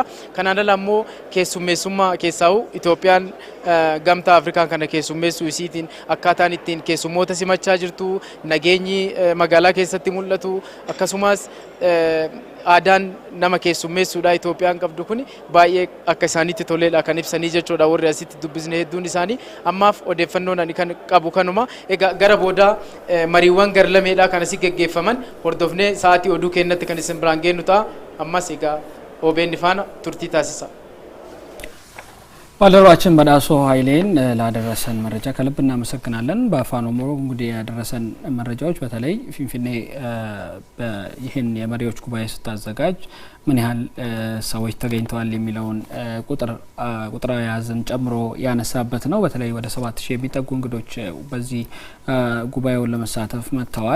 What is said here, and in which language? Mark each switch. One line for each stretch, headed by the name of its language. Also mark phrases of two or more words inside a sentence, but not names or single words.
Oromo: Kanaan ala immoo keessummeessummaa keessaahuu Itoophiyaan gamtaa Afrikaa kana keessummeessuu isiitiin akkaataan ittiin keessummoota simachaa jirtu nageenyi magaalaa keessatti mul'atu akkasumas aadaan nama keessummeessuudha Itoophiyaan qabdu kuni baay'ee akka isaaniitti toleedha kan ibsanii jechuudha. Warri asitti dubbisne hedduun isaanii ammaaf odeeffannoon ani kan qabu kanuma. Egaa gara booda mariiwwan garlameedha kan asii geggeeffaman hordofnee sa'aatii oduu kennatti kan isin biraan geennu ta'a. Ammas egaa OBN faana turtii taasisa.
Amharic: ባልደረባችን በዳሶ ኃይሌን ላደረሰን መረጃ ከልብ እናመሰግናለን። በአፋን ኦሮሞ እንግዲህ ያደረሰን መረጃዎች በተለይ ፊንፊኔ ይህን የመሪዎች ጉባኤ ስታዘጋጅ ምን ያህል ሰዎች ተገኝተዋል የሚለውን ቁጥራዊ ያዘን ጨምሮ ያነሳበት ነው። በተለይ ወደ 7000 የሚጠጉ እንግዶች በዚህ ጉባኤው ለመሳተፍ መጥተዋል።